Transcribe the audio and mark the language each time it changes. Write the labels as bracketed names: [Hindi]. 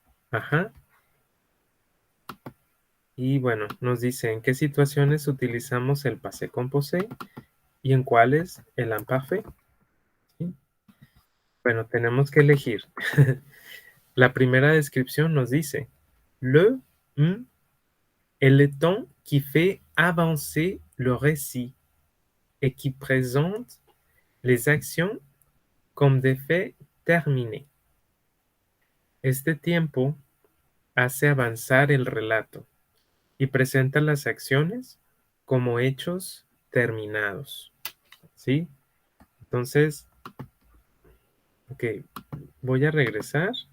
[Spanish] Ajá. Y bueno, nos dice en qué situaciones utilizamos el passé composé y en cuáles el imparfait. ¿Sí? Bueno, tenemos que elegir. La primera descripción nos dice [French] le est le temps qui fait avancer le récit et qui présente les actions comme des faits terminés. [Spanish] Este tiempo hace avanzar el relato y presenta las acciones como hechos terminados. ¿Sí? Entonces, ok, voy a regresar.